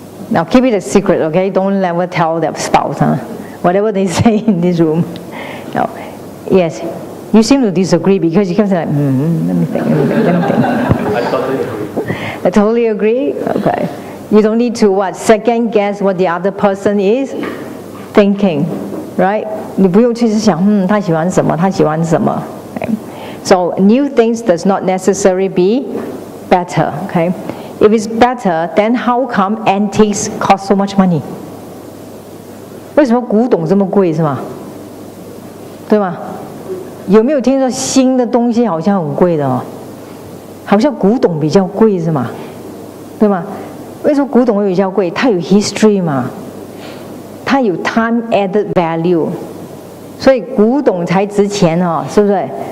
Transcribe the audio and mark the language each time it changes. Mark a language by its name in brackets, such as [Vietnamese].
[English] Now, keep it a secret. Okay. Don't ever tell their spouse. Whatever they say in this room. No. Yes. You seem to disagree because you keep saying, let me think. I totally agree. Okay. You don't need to second guess what the other person is thinking, right? [Chinese] 你不用去想，他喜欢什么，他喜欢什么。 [English] Okay? So new things does not necessarily be better. Okay? If it's better, then how come antiques cost so much money? [Chinese] 为什么古董这么贵是吗？对吗？有没有听说新的东西好像很贵的好像古董比较贵是吗？对吗？为什么古董会比较贵？它有 history 嘛，它有 [English] time added value， [Chinese] 所以古董才值钱是不是？